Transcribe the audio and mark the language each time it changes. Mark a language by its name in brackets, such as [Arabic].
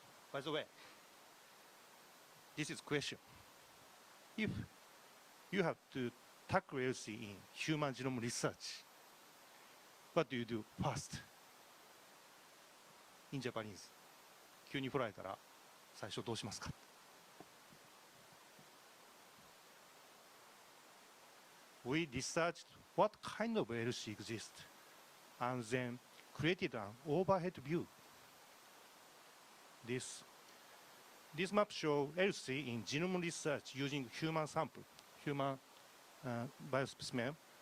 [English] By the way, this is question. if you have to tackle ELSI in human genome research, what do you do first? In Japanese. [Japanese] 急に振られたら最初どうしますか? [English] We researched what kind of ELSI exists and then created an overhead view. This map shows ELSI in genome research using human sample, human biospecimen.